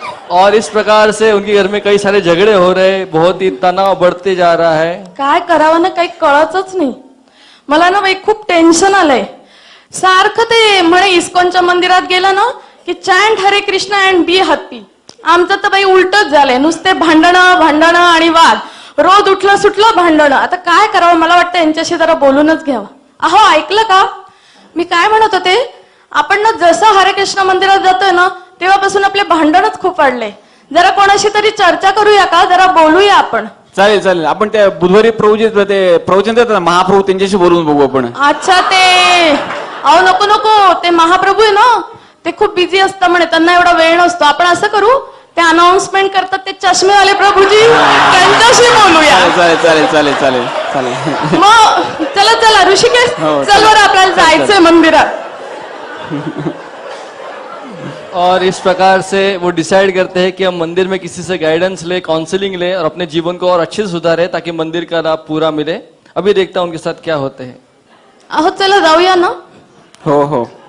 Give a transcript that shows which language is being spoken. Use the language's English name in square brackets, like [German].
[Hindi] और इस प्रकार से उनके घर में कई सारे झगड़े हो रहे, बहुत ही तनाव बढ़ते जा रहा है. [Marathi] काय करावं ना काही कळतच नाही मला ना बाई, खूप टेन्शन आलंय. सारखं ते म्हणे इस्कॉनच्या मंदिरात गेलं ना की [English] Chant Hare Krishna and be happy. [Marathi] आमचं तर बाई उलटच झालंय, नुसते भांडणं आणि वाद, रोज उठलं सुटलं भांडणं. आता काय करावं, मला वाटतं यांच्याशी जरा बोलूनच घ्यावं. अहो ऐकलं का, मी काय म्हणत होते, आपण ना जसं हरे कृष्ण मंदिरात जातोय ना तेव्हापासून आपले भांडणच खूप वाढले. जरा कोणाशी तरी चर्चा करूया का, जरा बोलूया आपण. चालेल चालेल, आपण त्या बुधवारी ते प्रवचन देतात ना महाप्रभू, त्यांच्याशी बोलून बघू आपण. अच्छा ते, अहो नको नको, ते महाप्रभू आहे ना ते खूप बिझी असतं म्हणे, त्यांना एवढा वेळ नसतो. आपण असं करू, ते अनाउन्समेंट करतात ते चष्मेवाले प्रभूजी, त्यांच्याशी बोलूया. चालेल चालेल चालेल चालेल चालेल. मग चला चला ऋषिकेश, हो, चल बरं आपल्याला जायचंय मंदिरात. [Hindi] और इस प्रकार से वो डिसाइड करते हैं कि हम मंदिर में किसी से गाइडेंस ले, काउंसलिंग ले और अपने जीवन को और अच्छे से सुधारे ताकि मंदिर का लाभ पूरा मिले. अभी देखता हूं उनके साथ क्या होते हैं. [Marathi] अहो चला जाऊया ना. हो हो.